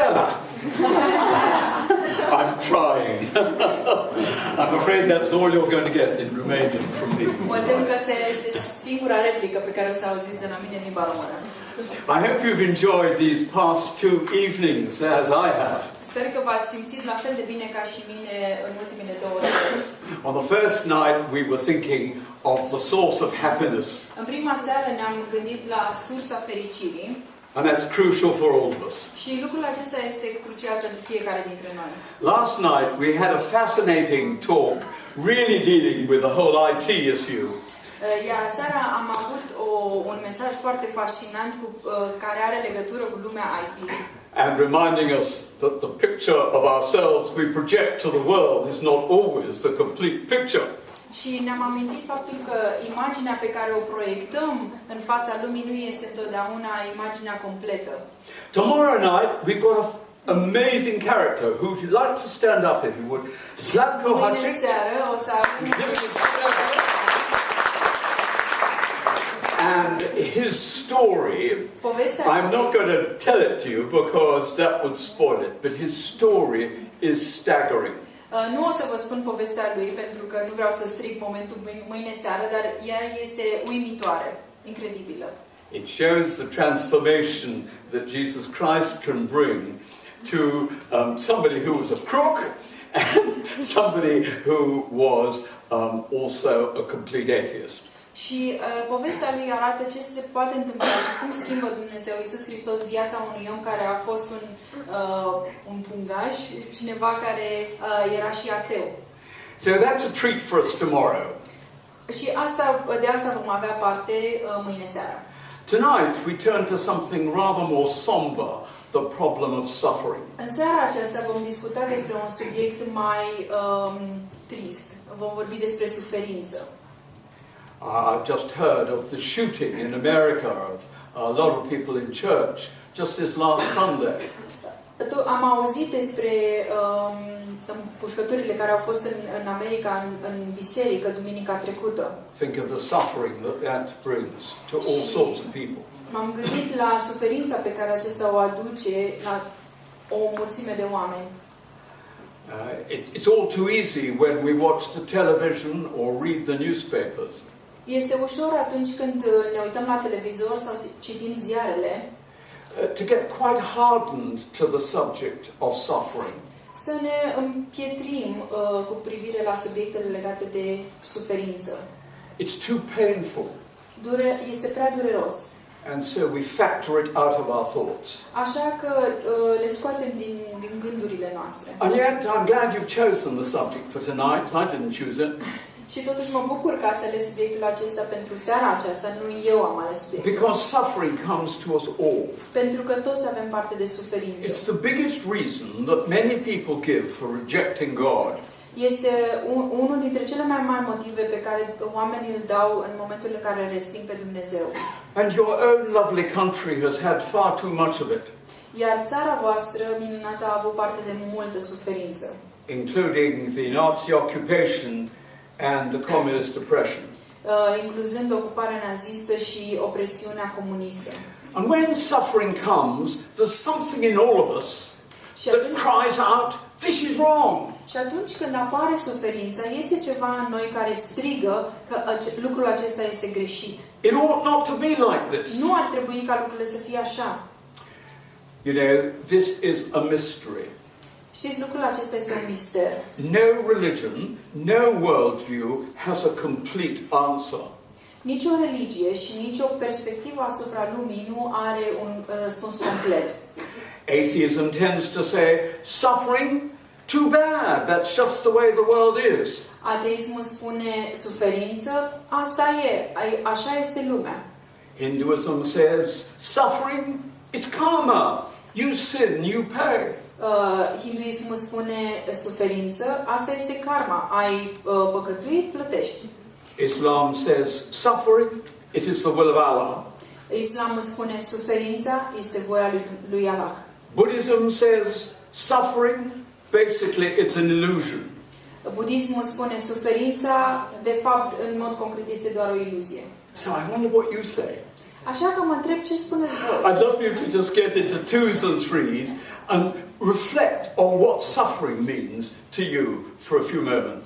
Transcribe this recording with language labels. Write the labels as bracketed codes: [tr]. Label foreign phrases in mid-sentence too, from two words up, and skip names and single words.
[en] I'm trying. I'm afraid that's all you're going to get in Romanian from me. [ro] Mă tem că asta este singura replică pe care o să auziți de la mine în limba română. [en] I hope you've enjoyed these past 2 evenings as I have. [ro] Sper că v-ați simțit la fel de bine ca și mine în ultimele 2 seri. [en] On the first night we were thinking of the source of happiness. [ro] În prima seară ne-am gândit la sursa fericirii. [en] And that's crucial for all of us. [ro] Și lucrul acesta este crucial pentru fiecare dintre noi. [en] Last night we had a fascinating talk really dealing with the whole IT issue. [ro] Iar seara am avut un mesaj foarte fascinant care are legătură cu lumea IT. [en] And reminding us that the picture of ourselves we project to the world is not always the complete picture. [ro] Și ne-am amintit faptul că imaginea pe care o proiectăm în fața lumii nu este întotdeauna imaginea completă. [en] Tomorrow night we've got an amazing character who would like to stand up if you would. Slavko Hačić. [ro] Mâine seară o să avem [en] and his story, I'm not going to tell it to you because that would spoil it, but his story is staggering. [ro] Nu o să vă spun povestea lui pentru că nu vreau să stric momentul mâine seară, dar ea este uimitoare, incredibilă. [en] It shows the transformation that Jesus Christ can bring to somebody who was a crook and somebody who was also a complete atheist. [ro] Și povestea lui arată ce se poate întâmpla și cum schimbă Dumnezeu Iisus Hristos viața unui om care a fost un pungaș, cineva care era și ateu. [en] So that's a treat for us tomorrow. [ro] Și de asta vom avea parte mâine seara. [en] Tonight we turn to something rather more somber, the problem of suffering. [ro] În seara aceasta vom discuta despre un subiect mai trist. Vom vorbi despre suferință. [en] I've just heard of the shooting in America of a lot of people in church just this last Sunday. [ro] Am auzit despre împușcăturile care au fost în America, în biserică, duminica trecută. [en] Think of the suffering that brings to all sorts of people. [ro] M-am gândit la suferința pe care acesta o aduce la o mulțime de oameni. [en] It's all too easy when we watch the television or read the newspapers. [ro] Este ușor atunci când ne uităm la televizor sau citim ziarele [en] to get quite hardened to the subject of suffering. [ro] Să ne împietrim cu privire la subiectele legate de suferință. [en] It's too painful. [ro] Este prea dureros. [en] And so we factor it out of our thoughts. [ro] Așa că le scoatem din gândurile noastre. [en] And yet I'm glad you've chosen the subject for tonight. I didn't choose it. [ro] Și totuși mă bucur că ați ales subiectul acesta pentru seara aceasta, nu eu am ales subiectul. [en] Because suffering comes to us all. [ro] Pentru că toți avem parte de suferință. [en] It's the biggest reason that many people give for rejecting God. [ro] Este unul dintre cele mai mari motive pe care oamenii îl dau în momentul în care resping pe Dumnezeu. [en] And your own lovely country has had far too much of it. [ro] Iar țara voastră minunată a avut parte de multă suferință. [en] Including the Nazi occupation and the communist oppression. [ro] Incluzând ocuparea nazistă și opresiunea comunistă. [en] And when suffering comes, there's something in all of us that cries out, "This is wrong." [ro] Și atunci când apare suferința, este ceva în noi care strigă că lucrul acesta este greșit. [en] It ought not to be like this. [ro] Nu ar trebui ca lucrurile să fie așa. [en] You know, this is a mystery. [ro] Știți, lucrul acesta este un mister. [en] No religion, no worldview has a complete answer. [ro] Nici o religie și nici o perspectivă asupra lumii nu are un răspuns complet. [en] Atheism tends to say, suffering, too bad, that's just the way the world is. [ro] Ateismul spune suferință, asta e, așa este lumea. [en] Hinduism says, suffering, it's karma, you sin, you pay. [ro] Hinduismul spune suferință, asta este karma, ai păcătuit, plătești. [en] Islam says, suffering, it is the will of Allah. [ro] Islamul spune suferința este voia lui Allah. [en] Buddhism says, suffering, basically it's an illusion. [ro] Budismul spune suferința, de fapt, în mod concret, este doar o iluzie. [en] So I wonder what you say. [ro] Așa că mă întreb ce spuneți voi. [en] I'd love you to just get into twos and threes and reflect on what suffering means to you for a few moments.